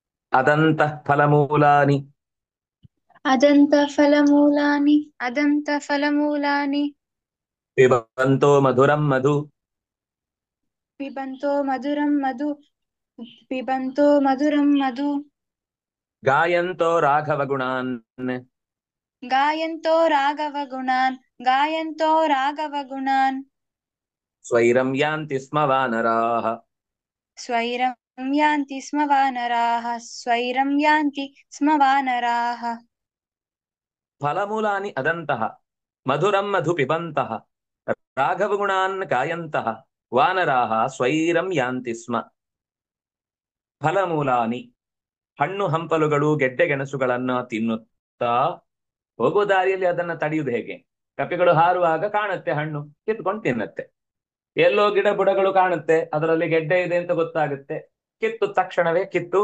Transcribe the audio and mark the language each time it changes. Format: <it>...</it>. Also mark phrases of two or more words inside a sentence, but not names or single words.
<sa>ಅದಂತಃ ಫಲಮೂಲಾನಿ अदन्तफलमूलानि अदन्तफलमूलानि ಪಿಬಂತೋ ಮಧುರಂ ಮಧು पिबन्तो मधुरं मधु पिबन्तो मधुरं मधु ಗಾಯಂತೋ ರಾಘವ ಗುಣಾನ್ गायन्तो राघवगुणान् गायन्तो राघवगुणान् ಸ್ವೈರಂ ಯಾಂತಿ ಸ್ಮ ವಾನರಾಃ स्वैरं यान्ति स्म वानराः स्वैरं यान्ति स्म वानराः ಫಲಮೂಲಾನಿ ಅದಂತಃ ಮಧುರಂ ಮಧು ಪಿಬಂತಃ ರಾಘವ ಗುಣಾನ್ ಗಾಯಂತಃ ವಾನರಾಃ ಸ್ವೈರಂ ಯಾಂತಿ ಸ್ಮ.</sa> <kn>ಫಲಮೂಲಾನಿ ಹಣ್ಣು ಹಂಪಲುಗಳು ಗೆಡ್ಡೆ ಗೆಣಸುಗಳನ್ನ ತಿನ್ನುತ್ತಾ ಹೋಗೋ ದಾರಿಯಲ್ಲಿ ಅದನ್ನ ತಡೆಯುವುದು ಹೇಗೆ? ಕಪಿಗಳು ಹಾರುವಾಗ ಕಾಣುತ್ತೆ ಹಣ್ಣು, ಕಿತ್ಕೊಂಡು ತಿನ್ನತ್ತೆ. ಎಲ್ಲೋ ಗಿಡ ಬುಡಗಳು ಕಾಣುತ್ತೆ, ಅದರಲ್ಲಿ ಗೆಡ್ಡೆ ಇದೆ ಅಂತ ಗೊತ್ತಾಗುತ್ತೆ, ಕಿತ್ತು ತಕ್ಷಣವೇ ಕಿತ್ತು.</kn>